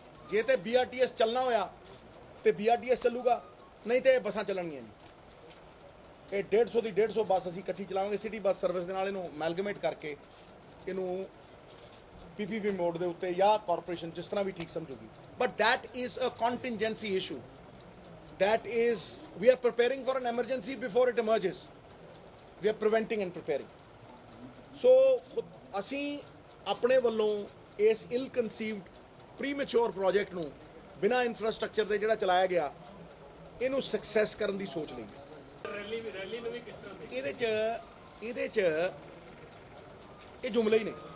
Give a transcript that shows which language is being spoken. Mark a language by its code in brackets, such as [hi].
[pa] ਜੇ ਤੇ BRTS ਚੱਲਣਾ ਹੋਇਆ ਤੇ BRTS ਚੱਲੂਗਾ, ਨਹੀਂ ਤੇ ਬੱਸਾਂ ਚੱਲਣਗੀਆਂ ਨਹੀਂ। ਇਹ 150 ਦੀ 150 ਬੱਸ ਅਸੀਂ ਇਕੱਠੀ ਚਲਾਵਾਂਗੇ ਸਿਟੀ ਬੱਸ ਸਰਵਿਸ ਦੇ ਨਾਲ। ਇਹਨੂੰ ਅਮੈਲਗਮੇਟ ਕਰਕੇ ਇਹਨੂੰ PPP ਮੋਡ ਦੇ ਉੱਤੇ ਜਾਂ ਕਾਰਪੋਰੇਸ਼ਨ ਜਿਸ ਤਰ੍ਹਾਂ ਵੀ ਠੀਕ ਸਮਝੂਗੀ। [en] But that is a contingency issue. That is, we are preparing for an emergency before it emerges. We are preventing and preparing. So, [pa] ਅਸੀਂ ਆਪਣੇ ਵੱਲੋਂ ਇਸ [en] ill conceived premature project [pa] ਨੂੰ ਬਿਨਾਂ ਇਨਫਰਾਸਟ੍ਰਕਚਰ ਦੇ ਜਿਹੜਾ ਚਲਾਇਆ ਗਿਆ, ਇਹਨੂੰ ਸਕਸੈਸ ਕਰਨ ਦੀ ਸੋਚ ਲਈ। ਰੈਲੀ ਨੂੰ ਵੀ ਕਿਸ ਤਰ੍ਹਾਂ ਦੇ ਇਹਦੇ 'ਚ ਇਹ ਜੁਮਲੇ ਹੀ ਨੇ।